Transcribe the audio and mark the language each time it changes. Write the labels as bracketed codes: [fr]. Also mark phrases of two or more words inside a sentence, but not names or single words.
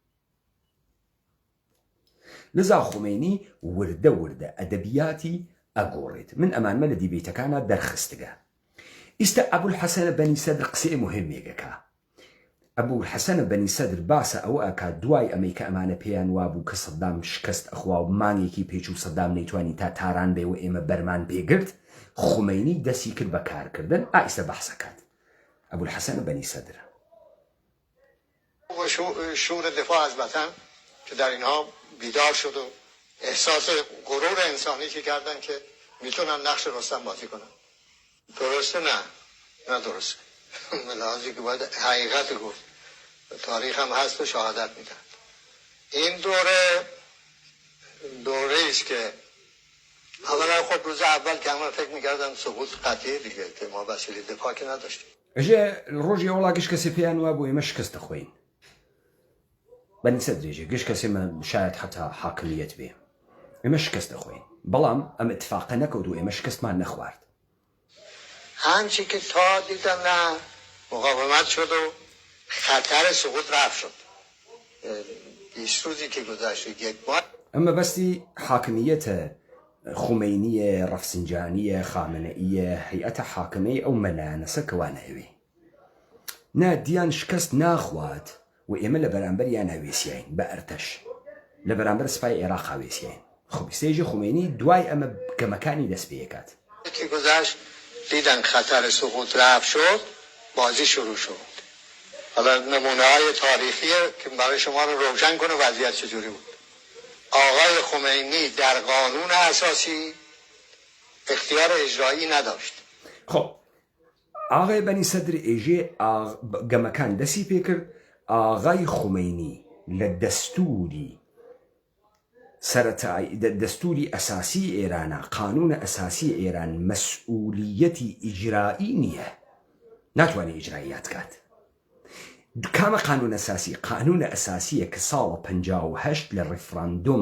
[sdh] لەذا خومینی وردە ئەدەبیاتی ئەگۆڕێت من ئەمانمە لە دیبێتەکانە دەرخستگە ئیستا ئەبولحەسەنە بەنی سەدر قسەی مهمێکەکە ئەبولحەسەنە بەنی سەدر باسە ئەوە ئەکا دوای ئەمەی کە ئەمانە پێیان وابوو کە سەدام شکست ئەخوا و مانگێکی پێچوو سەدام نەیتوانی تا تاران بێەوە ئێمە بەرمان پێگرت خومینی دەستی کرد بە کارکردن ئایستا بەحسەکات ئەبولحەسەنە بەنی سەدر [fa] شور دفاع از وطن که در اینها بیدار شد و احساس غرور انسانی که کردن که میتونن نقش رستم بازی کنن درسته نه درسته ملاحظی که باید حقیقت گفت تاریخ هم هست و شهادت میدن این دوره ایست که اولا خب روز اول که همه فکر میکردن سقوط قطعیه دیگه که ما وسیله دفاع که نداشتیم [sdh] ئەژێ ڕۆژی ئەوڵا گشت کەسێ پێیان وا بۆ ئێمە شکست دەخۆین بەنی سەدرێژێ گشت کەسێمە شاید حتا حاکمیەت بێ ئێمە شکست دەخۆین بەڵام ئەم اتفاقە نەکەوت و ئێمە شکستمان نەخوارد [fa] همچی که تا دیدن نه مقاومت شد و خطر سقوط رفت شد 20 روزی که گذشت یک ماه [sdh] ئەمە بەستی حاکمیەتە خومینیە ڕەفسنجانیە خامنەئیە هەیئەتە حاکمەی ئەو مەلایەنەسە کەوانەوێ نادیان شکست ناخوات و ئێمە لە بەرامبەریان هەوێسیین بە ئەرتەش لە بەرامبەر سپای عێراق هاوێسیین خۆ بیستێژی خومینی دوای ئەمە گەمەکانی دەست پێکات [fa] که گذشت دیدن خطر سقوط رفت شد بازی شروع شد حالا نمونه های تاریخیه که برای شما رو روشن کنه وضعیت چجوری بود آقای خمینی در قانون اساسی اختیار اجرایی نداشت [sdh] خب ئاغای بەنی سەدر ئێژێ گەمەکان دەستی پێکرد ئاغای خومینی لە دەستوری ئەساسی ئێرانە قانونە ئەساسی ئێران مەسئولیەتی ئیجرایی نییە ناتوانێت ئیجراییات کات کامە قانون ئەساسی قانونە ئەساسیە کە ساڵە 58 لە ڕێفراندۆما